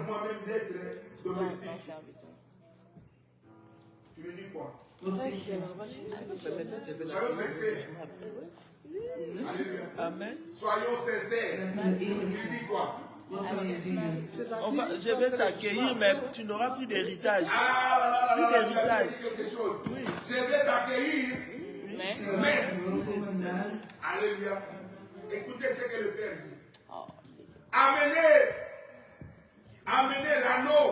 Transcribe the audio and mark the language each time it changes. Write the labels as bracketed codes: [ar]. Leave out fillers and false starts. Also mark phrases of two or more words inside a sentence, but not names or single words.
[fr] Donne-moi même d'être domestique. Tu me dis quoi? [nl] Wat zeg je? [fr] Soyons sincères. Alléluia. Amen. Soyons sincères. [nl] Laten we eerlijk [fr] Tu [nl] zijn. [fr] dis quoi? [nl] Wat zou je zeggen? [fr] Je vais t'accueillir, mais tu n'auras plus d'héritage. Ah là là là Plus là, tu as d'héritage. dit quelque chose. Je vais t'accueillir. Mais, [nl] Welkom maar. [fr] Alléluia. Écoutez ce que le Père dit. oh, Amenez l'anneau.